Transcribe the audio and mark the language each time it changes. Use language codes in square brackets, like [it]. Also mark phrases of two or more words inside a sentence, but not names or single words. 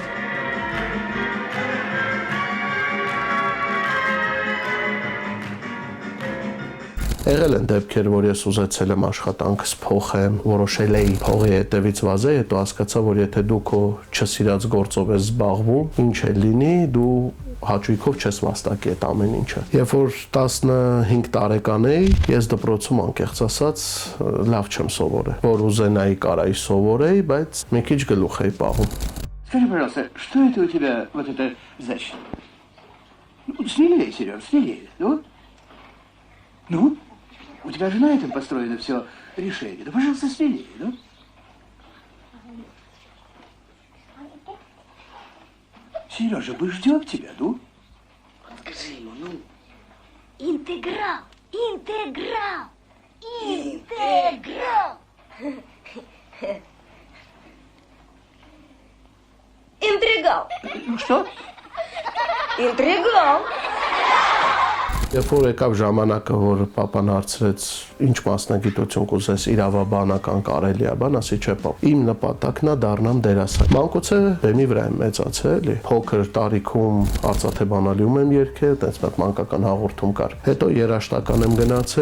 [hy] Եղել են դեպքեր, որ ես ուզեցել եմ աշխատանքս փոխեմ, որոշել էի փողի հետևից վազել, հետո հասկացա, որ եթե դու քո չսիրած գործով ես զբաղվում, ինչ է լինի, դու հաճույքով չես վաստակի այդ ամեն ինչը։ Երբ որ 15 տարեկան էի, ես դպրոցում անկեղծ ասած լավ չեմ սովորել, որ ուզենայի կարայի սովորեի, բայց մի քիչ գլուխ էի պահում։ [ru] Скажи, пожалуйста, что это у тебя вот это значит? Ну, смелее, Сереж, смелее, ну? Ну? У тебя же на этом построено все решение. Да, пожалуйста, смелее, ну? Сережа, мы ждем тебя, ну? Скажи ему, ну. Интеграл! Интеграл! Интеграл! Интрига! Что? Интригал. [hy] Երբ որ եկավ ժամանակը, որ papan հարցրեց, ինչ մասնագիտություն կուզես իրավաբանական կարելի է, բան ասի չէ, պապ։ Իմ նպատակն է դառնամ դերասան։ Մանկուց է բեմի վրա եմ մեծացել, էլի։ Փոքր տարիքում արծաթե բանալիում եմ երգել, այդպես մեկ մանկական հաղորդում կար։ Հետո երաժշտական եմ գնացել,